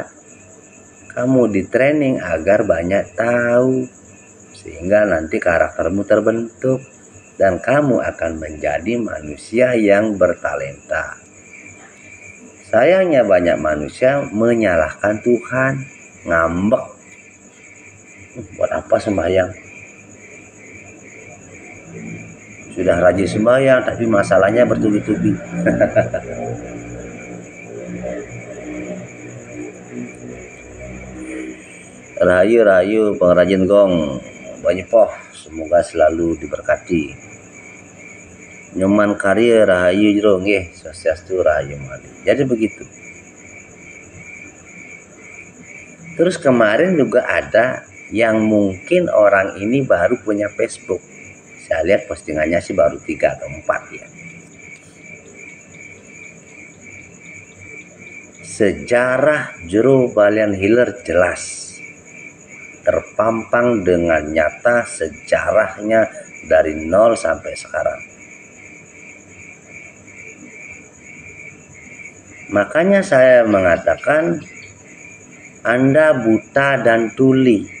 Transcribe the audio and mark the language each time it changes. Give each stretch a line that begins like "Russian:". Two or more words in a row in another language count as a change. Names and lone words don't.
Indonesian: Kamu di training agar banyak tahu, sehingga nanti karaktermu terbentuk dan kamu akan menjadi manusia yang bertalenta. Sayangnya banyak manusia menyalahkan Tuhan, ngambek. Buat apa sembahyang? Sudah rajin sembahyang, tapi masalahnya bertubi-tubi. Rahayu pengrajin gong, banyepoh, semoga selalu diberkati.
Balinese: Nyoman karya rahayu jero nggih, swastiastu rahayu malih.
Indonesian: Jadi begitu. Terus kemarin juga ada yang mungkin orang ini baru punya Facebook. Saya lihat postingannya sih baru 3 atau 4 ya. Sejarah jero balian hiler jelas, terpampang dengan nyata sejarahnya dari 0 sampai sekarang. Makanya saya mengatakan Anda buta dan tuli.